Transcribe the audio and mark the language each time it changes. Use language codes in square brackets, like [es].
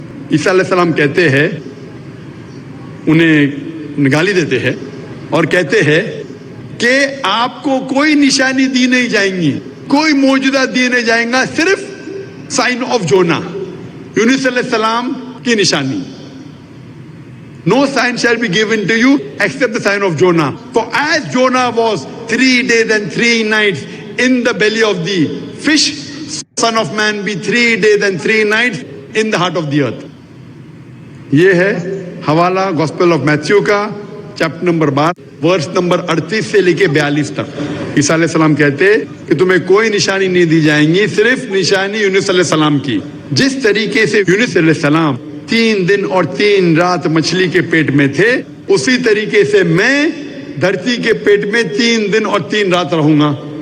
[ur] عیسیٰ علیہ السلام کہتے ہیں, انہیں گالی دیتے ہیں اور کہتے ہیں کہ آپ کو کوئی نشانی دی نہیں جائیں گی, کوئی معجزہ دیے نہیں جائیں گا, صرف سائن آف جونا, یونس علیہ السلام کی نشانی. [en] No sign shall be given to you except the sign of Jonah. For as Jonah was 3 days and 3 nights in the belly of the fish, Son of Man be 3 days and 3 nights in the heart of the earth. [ur] یہ ہے حوالہ gospel of Matthew کا chapter number 12 verse number 38 سے لے کے 42 تک. عیسیٰ علیہ السلام کہتے کہ تمہیں کوئی نشانی نہیں دی جائیں گی, صرف نشانی یونس علیہ السلام کی. جس طریقے سے یونس علیہ السلام 3 دن اور 3 رات مچھلی کے پیٹ میں تھے, اسی طریقے سے میں دھرتی کے پیٹ میں 3 دن اور 3 رات رہوں گا.